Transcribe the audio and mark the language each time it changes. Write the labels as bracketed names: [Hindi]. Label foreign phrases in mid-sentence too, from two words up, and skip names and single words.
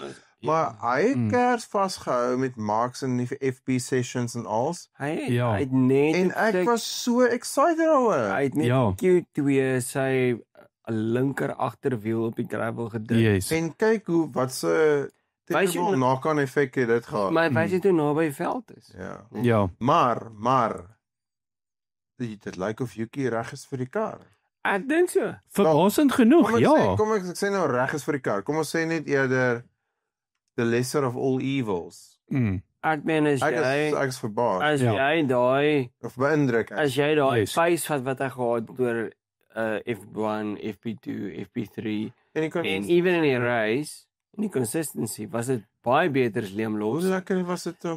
[Afrikaans] Maar hy het kers vasgehou met Max in die [English] FP sessions [Afrikaans] en alles. Hy het net en ek was so excited daaroor. Hy het net Q2 sy linker agterwiel op die gravel gedruk. Yes. En kyk wat se [English] terrible knock-on [Afrikaans] effek het dit gehad. Maar wys jy toe naby veld is. Ja. Maar dit lyk of Yuki reg is vir die kar. Ek dink so. Verrassend genoeg, Kom ek sê nou reg is vir die kar. Kom ons sê net eerder [English] the lesser of all evils. [Afrikaans] Ek meen ek is verbaas. As jy daai of beïndruk. As jy daai pace wat hy gehad het oor F1, FP2, FP3 en even in die race, in die consistency was dit baie beter as Liam Lawson. Hoe lekker was dit ook?